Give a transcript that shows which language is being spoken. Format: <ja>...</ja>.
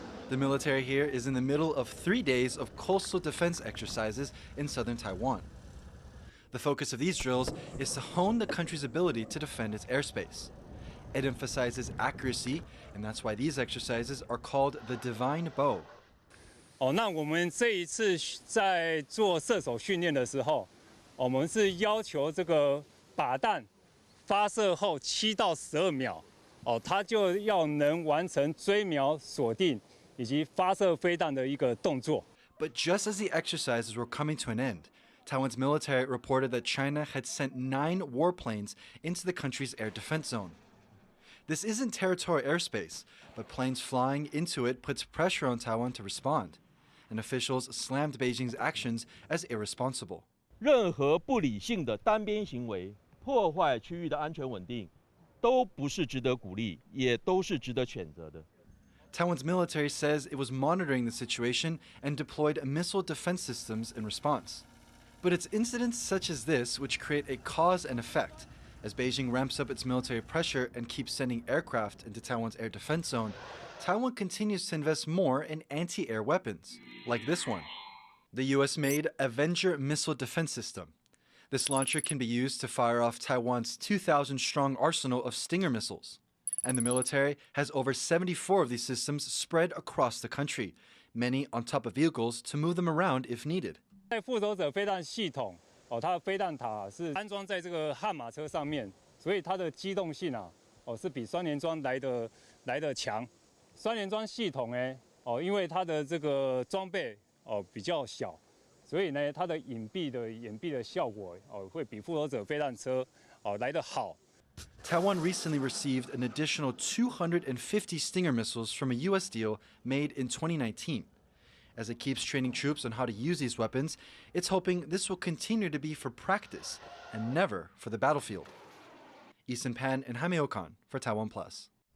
<en>The military here is in the middle of 3 days of coastal defense exercises in southern Taiwan. The focus of these drills is to hone the country's ability to defend its airspace. It emphasizes accuracy, and that's why these exercises are called the Divine Bow.</en> <zh>那我们这一次在做射手训练的时候，我们是要求这个靶弹发射后7到12秒，它就要能完成追瞄、锁定以及发射飞弹的一个动作。</zh> <en>But just as the exercises were coming to an end, Taiwan's military reported that China had sent 9 warplanes into the country's air defense zone. This isn't territorial airspace, but planes flying into it puts pressure on Taiwan to respond, and officials slammed Beijing's actions as irresponsible.</en> <zh>任何不理性的单边行为破坏区域的安全稳定，都不是值得鼓励，也都是值得谴责的。</zh> <en>Taiwan's military says it was monitoring the situation and deployed missile defense systems in response. But it's incidents such as this which create a cause and effect. As Beijing ramps up its military pressure and keeps sending aircraft into Taiwan's air defense zone, Taiwan continues to invest more in anti-air weapons, like this one, the US-made Avenger missile defense system. This launcher can be used to fire off Taiwan's 2,000-strong arsenal of Stinger missiles. And the military has over 74 of these systems spread across the country, many on top of vehicles to move them around if needed.</en> <zh>在复仇者飞弹系统，它的飞弹塔是安装在这个悍马车上面，所以它的机动性是比双联装来得强。双联装系统呢，因为它的这个装备比较小，所以呢它的掩蔽的效果会比复仇者飞弹车来得好。</zh> <en>Taiwan recently received an additional 250 Stinger missiles from a U.S. deal made in 2019. As it keeps training troops on how to use these weapons, it's hoping this will continue to be for practice and never for the battlefield. Isan Pan and Jaime Okan for TaiwanPlus.</en>